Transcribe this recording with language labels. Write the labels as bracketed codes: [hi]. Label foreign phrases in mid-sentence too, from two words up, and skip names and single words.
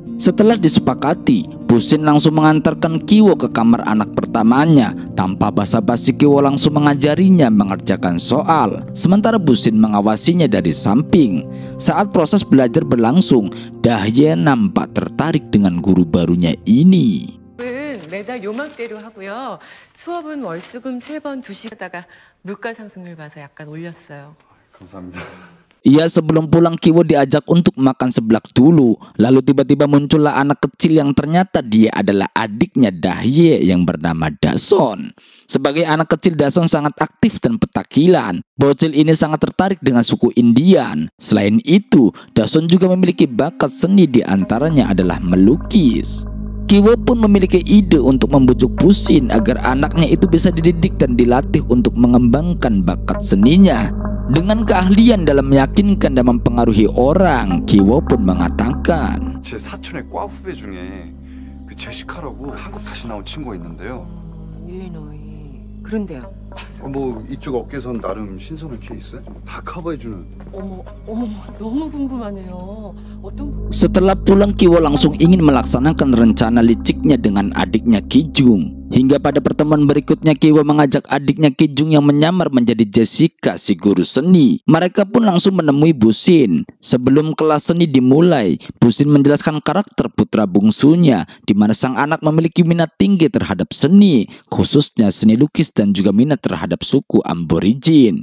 [id] Setelah disepakati, Bu Sin langsung mengantarkan Ki-wo ke kamar anak pertamanya. Tanpa basa-basi, Ki-wo langsung mengajarinya mengerjakan soal, sementara Bu Sin mengawasinya dari samping. Saat proses belajar berlangsung, Dahye nampak tertarik dengan guru barunya ini. [ko] 매달 요맘대로 하고요. 수업은 월수금 3번 2시 하다가 물가 상승률 봐서 약간 올렸어요. 감사합니다. [id] Ia sebelum pulang Ki-wo diajak untuk makan seblak dulu. Lalu tiba-tiba muncullah anak kecil yang ternyata dia adalah adiknya Dahye yang bernama Dason. Sebagai anak kecil, Dason sangat aktif dan petakilan. Bocil ini sangat tertarik dengan suku Indian. Selain itu, Dason juga memiliki bakat seni, di antaranya adalah melukis. Ki-wo pun memiliki ide untuk membujuk Bu Sin agar anaknya itu bisa dididik dan dilatih untuk mengembangkan bakat seninya. Dengan keahlian dalam meyakinkan dan mempengaruhi orang, Ki-wo pun mengatakan, [ko] 제 사촌의 과 후배 중에 그 제시카라고 한국 다시 나온 친구가 있는데요. 일리노이. 그런데요. 뭐 이쪽 업계선 나름 신선한 케이스 다 커버해주는. 어머, 너무 궁금하네요. 어떤 [id] setelah pulang Ki-wo langsung ingin melaksanakan rencana liciknya dengan adiknya Ki-jung. Hingga pada pertemuan berikutnya, Ki-wo mengajak adiknya Ki-jung yang menyamar menjadi Jessica, si guru seni. Mereka pun langsung menemui Bu Sin. Sebelum kelas seni dimulai, Bu Sin menjelaskan karakter putra bungsunya, di mana sang anak memiliki minat tinggi terhadap seni, khususnya seni lukis dan juga minat terhadap suku Aborigin.